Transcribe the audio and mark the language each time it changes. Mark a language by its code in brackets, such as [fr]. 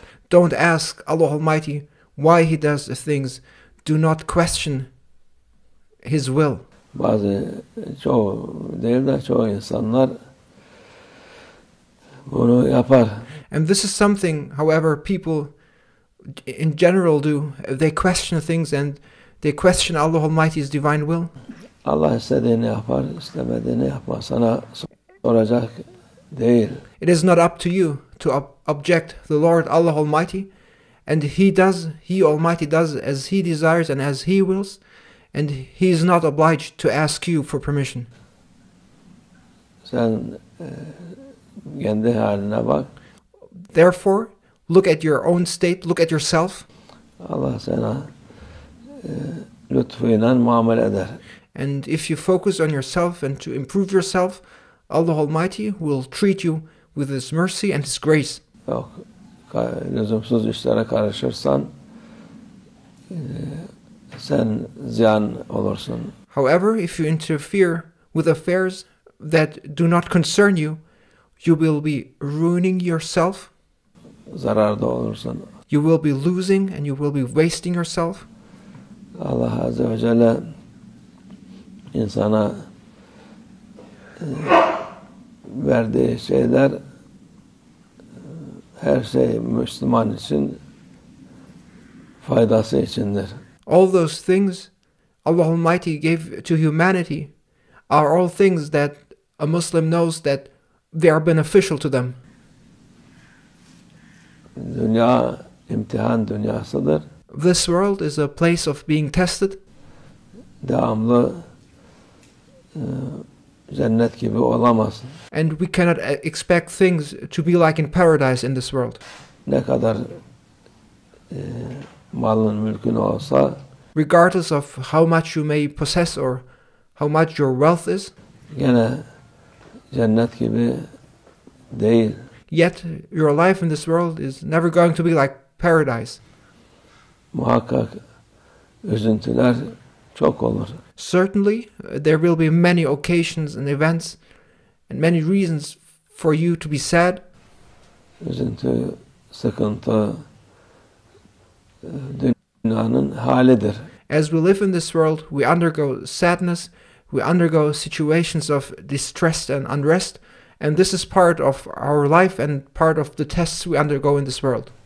[en] Don't ask Allah Almighty why He does the things. Do not question His will. [tr] Çoğu değil de çoğu insanlar bunu yapar. [en] And this is something, however, people in general do. They question things and they question Allah Almighty's divine will. [tr] Allah istediğini yapar, istemediğini yapmaz. Sana soracak değil. [en] It is not up to you to object the Lord Allah Almighty, and He Almighty does as He desires and as He wills, and He is not obliged to ask you for permission. [tr] Sen kendi haline bak. [en] Therefore, look at your own state, look at yourself. [tr] Allah sana lütfuyla muamele eder. [en] And if you focus on yourself and to improve yourself, Allah Almighty will treat you with His mercy and His grace. [tr] Yok, lüzumsuz işlere karışırsan sen ziyan olursun. [en] However, if you interfere with affairs that do not concern you, you will be ruining yourself. [tr] Zararda olursun. [en] you will be losing and you will be wasting yourself. [tr] Allah Azze ve Celle insana verdiği şeyler her şey Müslüman için faydası içindir. [en] All those things Allah Almighty gave to humanity are all things that a Muslim knows that they are beneficial to them. [tr] Dünya imtihan dünyasıdır. [en] This world is a place of being tested. [tr] Devamlı cennet gibi olamaz. [en] And we cannot expect things to be like in paradise in this world. [tr] Ne kadar malın mülkün olsa, [en] Regardless of how much you may possess or how much your wealth is, [tr] gene cennet gibi değil. [en] yet your life in this world is never going to be like paradise. [tr] Muhakkak üzüntüler çok olur. [en] Certainly, there will be many occasions and events and many reasons for you to be sad. [tr] Üzüntü, sıkıntı dünyanın halidir. [en] As we live in this world, we undergo sadness, we undergo situations of distress and unrest, and this is part of our life and part of the tests we undergo in this world.